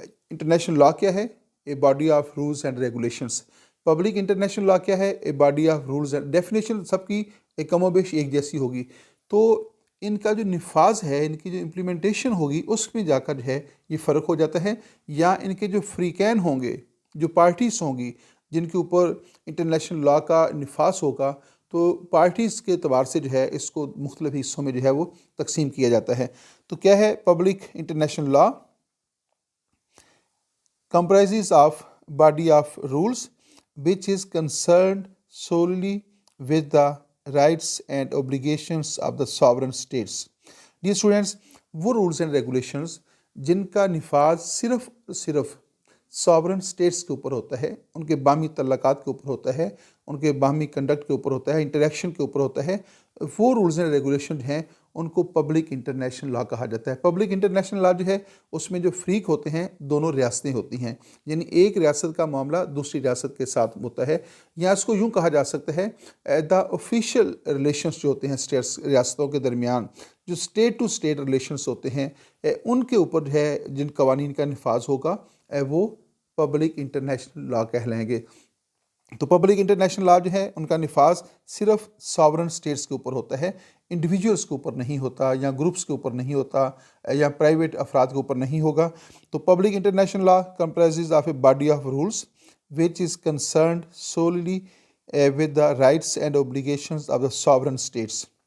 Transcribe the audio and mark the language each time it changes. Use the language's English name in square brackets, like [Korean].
[Urdu] International law کیا ہے، a body of rules and regulations. Public international law کیا ہے، a body of rules and definition سب کی کم و بیش ایک جیسی ہوگی۔ تو ان کا جو نفاذ ہے، ان کی جو امپلیمنٹیشن ہوگی، اس میں جا کر جو ہے یہ فرق ہو جاتا ہے، یا ان کے جو فریقین ہوں گے، جو پارٹیز ہوں گی جن کے اوپر انٹرنیشنل لا کا نفاذ ہوگا، تو پارٹیز کے اعتبار سے جو ہے اس کو مختلف حصوں میں جو ہے وہ تقسیم کیا جاتا ہے. تو کیا ہے public international law? [English] comprises of body of rules which is concerned solely with the rights and obligations of the sovereign states. Dear students, [Urdu] وہ رولز اینڈ ریگولیشنز جن کا نفاذ صرف ساورن اسٹیٹس کے اوپر ہوتا ہے، ان کے باہمی تعلقات کے اوپر ہوتا ہے، ان کے باہمی کنڈکٹ کے اوپر ہوتا ہے، انٹریکشن کے اوپر ہوتا ہے، وہ رولز اینڈ ریگولیشن ہیں ان کو پبلک انٹرنیشنل لا کہا جاتا ہے. پبلک انٹرنیشنل لا جو ہے اس میں جو فریق ہوتے ہیں دونوں ریاستیں ہوتی ہیں، یعنی ایک ریاست کا معاملہ دوسری ریاست کے ساتھ ہوتا ہے، یا اس کو یوں کہا جا سکتا ہے دا آفیشیل ریلیشنز جو ہوتے ہیں اسٹیٹس ریاستوں کے درمیان، جو اسٹیٹ ٹو اسٹیٹ ریلیشنز ہوتے ہیں، ان کے اوپر جو ہے جن قوانین کا نفاذ ہوگا وہ پبلک انٹرنیشنل لا کہلائیں گے. تو پبلک انٹرنیشنل لا جو ہے ان کا نفاذ صرف ساورن اسٹیٹس کے اوپر ہوتا ہے، انڈیویجولس کے اوپر نہیں ہوتا، یا گروپس کے اوپر نہیں ہوتا، یا پرائیویٹ افراد کے اوپر نہیں ہوگا. [English] تو public international law comprises of a body of rules which is concerned solely with the rights and obligations of the sovereign states.